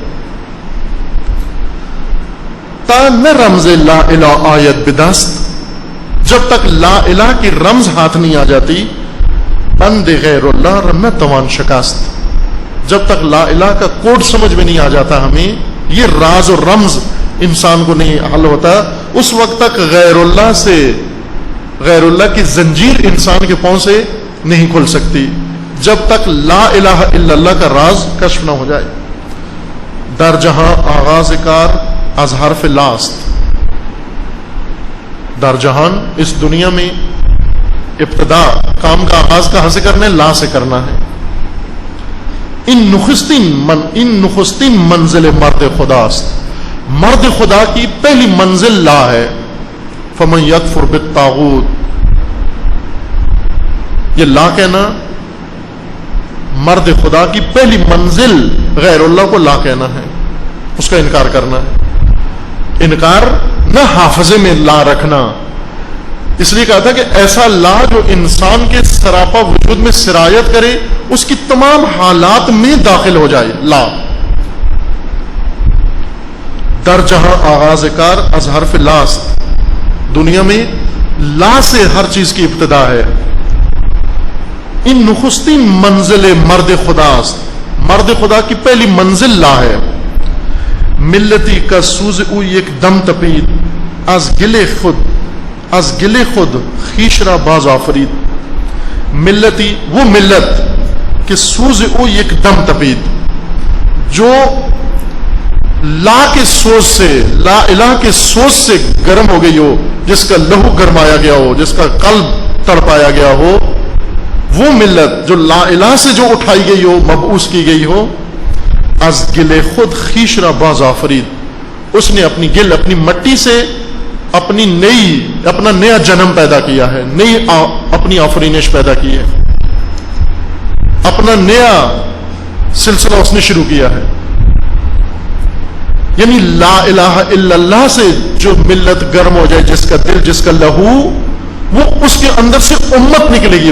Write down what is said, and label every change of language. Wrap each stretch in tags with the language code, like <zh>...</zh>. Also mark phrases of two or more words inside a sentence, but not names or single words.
<fa>تا نہ رمز لا الہ آیت بدست،</fa> <ur>جب تک لا الہ کی رمز ہاتھ نہیں آ جاتی،</ur> <fa>بند غیر اللہ رمنا توان شکست،</fa> <ur>جب تک لا الہ کا کوڈ سمجھ میں نہیں آ جاتا، ہمیں یہ راز اور رمز انسان کو نہیں حل ہوتا، اس وقت تک غیر اللہ کی زنجیر انسان کے پاؤں سے نہیں کھل سکتی، جب تک لا الہ الا اللہ کا راز کشف نہ ہو جائے۔</ur> <fa>در جہاں آغاز کار از حرف لاست،</fa> <ur>در جہان اس دنیا میں ابتدا کام کا آغاز کہاں سے کرنا ہے؟ لا سے کرنا ہے۔</ur> <fa>ان نخستین منزل مرد خداست،</fa> <ur>مرد خدا کی پہلی منزل لا ہے۔</ur> <ar>فمن یکفر بالطاغوت،</ar> <ur>یہ لا کہنا مرد خدا کی پہلی منزل غیر اللہ کو لا کہنا ہے، اس کا انکار کرنا ہے۔ انکار نہ حافظے میں لا رکھنا، اس لیے کہا تھا کہ ایسا لا جو انسان کے سراپا وجود میں سرایت کرے، اس کی تمام حالات میں داخل ہو جائے۔</ur> <fa>لا در جہاں آغاز کار از حرف لاست،</fa> <ur>دنیا میں لا سے ہر چیز کی ابتدا ہے۔</ur> <fa>ان نخستین منزل مرد خداست،</fa> <ur>مرد خدا کی پہلی منزل لا ہے۔</ur> <fa>ملتی کا سوز او یک دم تپید، از گلے خود خیش را باز آفرید۔ ملتی</fa> <ur>وہ ملت کہ</ur> <fa>سوز او یک دم تپید،</fa> <ur>جو لا کے سوز سے، لا الہ کے سوز سے گرم ہو گئی ہو، جس کا لہو گرمایا گیا ہو، جس کا قلب تڑپایا گیا ہو، وہ ملت جو لا الہ سے جو اٹھائی گئی ہو، مبعوث کی گئی ہو۔</ur> <fa>از گلے خود خیش را باز آفرید،</fa> <ur>اس نے اپنی گل، اپنی مٹی سے اپنا نیا جنم پیدا کیا ہے، نئی اپنی آفرینش پیدا کی ہے، اپنا نیا سلسلہ اس نے شروع کیا ہے۔ یعنی لا الہ الا اللہ سے جو ملت گرم ہو جائے، جس کا دل، جس کا لہو، وہ اس کے اندر سے امت نکلے گی۔</ur>